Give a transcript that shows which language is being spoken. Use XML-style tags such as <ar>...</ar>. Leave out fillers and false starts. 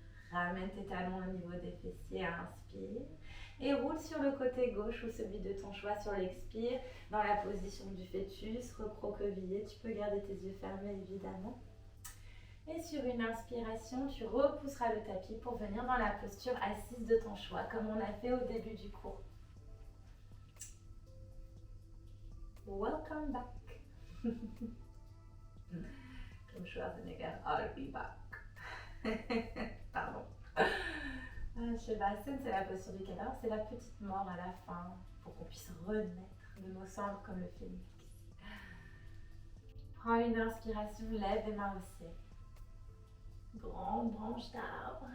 <fr>Ramène tes talons au niveau des fessiers, inspire. Et roule sur le côté gauche ou celui de ton choix sur l'expire, dans la position du fœtus, recroquevillé. Tu peux garder tes yeux fermés évidemment. Et sur une inspiration, tu repousseras le tapis pour venir dans la posture assise de ton choix, comme on a fait au début du cours.</fr> <en>Welcome back.</en> <fr>Comme</fr> <en>Schwarzenegger, I'll be back.</en> <fr>Pardon. Shavasana, c'est la posture du cadavre, c'est la petite mort à la fin, pour qu'on puisse renaître de nos cendres comme le phénix. Prends une inspiration, lève les mains au ciel. Grande branche d'arbre.</fr>